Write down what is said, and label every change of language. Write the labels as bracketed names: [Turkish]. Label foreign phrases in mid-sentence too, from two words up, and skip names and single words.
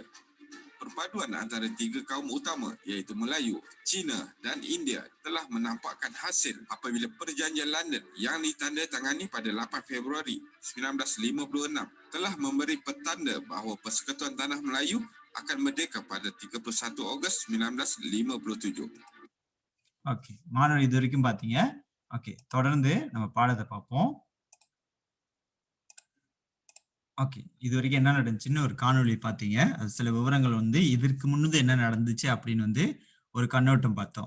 [Malay] Perpaduan antara tiga kaum utama iaitu Melayu, Cina dan India telah menampakkan hasil apabila Perjanjian London yang ditandatangani pada 8 Februari 1956 telah memberi petanda bahawa Persekutuan Tanah Melayu akan merdeka pada 31 Ogos 1957. [Tamil] ஓகே, மாணவர் இது வரைக்கும் பாத்தீங்க. ஓகே, தொடர்ந்து நம்ம பாடத்தை பார்ப்போம். ஓகே, இது வரைக்கும் என்ன நடந்துச்சுன்னு ஒரு காணொளி பார்த்தீங்க. அது சில விவரங்கள் வந்து இதற்கு முன்னது என்ன நடந்துச்சு அப்படின்னு வந்து ஒரு கண்ணோட்டம் பார்த்தோம்.